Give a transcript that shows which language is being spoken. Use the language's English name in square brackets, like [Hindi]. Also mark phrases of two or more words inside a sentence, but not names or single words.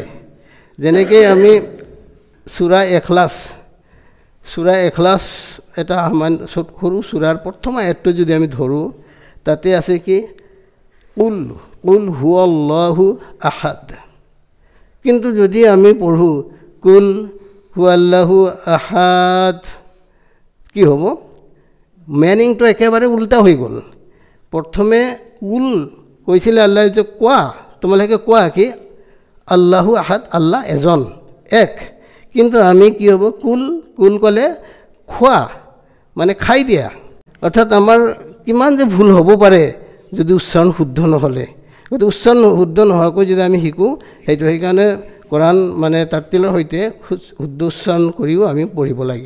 [Assamese] যেনেকৈ আমি সূৰা এখলাছ এটা সৰু সূৰাৰ প্ৰথম আয়াতটো যদি আমি ধৰোঁ, তাতে আছে কি [Arabic] قل هو الله أحد. [Assamese] কিন্তু যদি আমি পঢ়োঁ [Arabic] قل هو الله أحد, [Assamese] কি হ'ব? মিনিংটো একেবাৰে উল্টা হৈ গ'ল। প্ৰথমে কুল কৈছিলে আল্লাহ, যে কোৱা, তোমালোকে কোৱা কি [Arabic] الله أحد, [Assamese] আল্লাহ এজন এক। কিন্তু আমি কি হ'ব, কুল ক'লে খোৱা, মানে খাই দিয়া। অৰ্থাৎ আমাৰ কিমান যে ভুল হ'ব পাৰে যদি উচ্চাৰণ শুদ্ধ নহ'লে। গতিকে উচ্চাৰণ শুদ্ধ নোহোৱাকৈ যদি আমি শিকোঁ, সেইকাৰণে কোৰাণ মানে তাৰ্তিলৰ সৈতে শুদ্ধ উচ্চাৰণ কৰিও আমি পঢ়িব লাগিব।